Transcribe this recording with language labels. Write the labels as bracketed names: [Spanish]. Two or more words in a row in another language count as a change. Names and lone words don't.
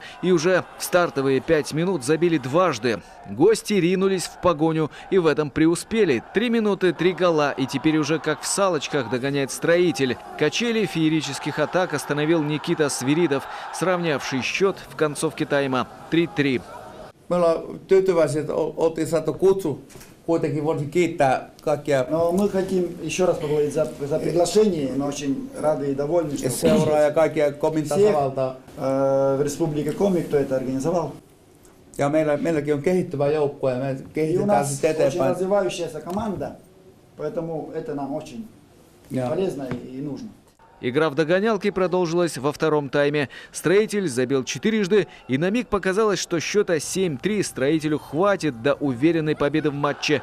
[Russian] И уже в стартовые 5 минут забили дважды. Гости ринулись в погоню и в этом преуспели. 3 минуты, 3 гола. И теперь уже как в салочках догоняет Строитель. Качели феерических атак остановил Никита Свиридов, сравнявший счет в концовке тайма 3-3. [Finnish] Me ollaan tyytyväisiä, että oltiin saatu kutsu. Kuitenkin voisin kiittää kaikkia. [Russian] Но мы хотим еще раз поблагодарить за приглашение. Мы очень рады и довольны, что [Finnish] Seuraa ja kaikkia Komin tasavaltaa. [Russian] в Республике Коми, кто это организовал. [Finnish] Ja meilläkin on kehittyvä joukkue ja me [Russian] И у [Finnish] kehitetään [Russian] нас [Finnish] sitten [Russian] очень [Finnish] eteenpäin. [Russian] развивающаяся команда, поэтому это нам очень полезно и нужно. Игра в догонялки продолжилась во втором тайме. Строитель забил 4-жды, и на миг показалось, что счета 7-3 Строителю хватит до уверенной победы в матче.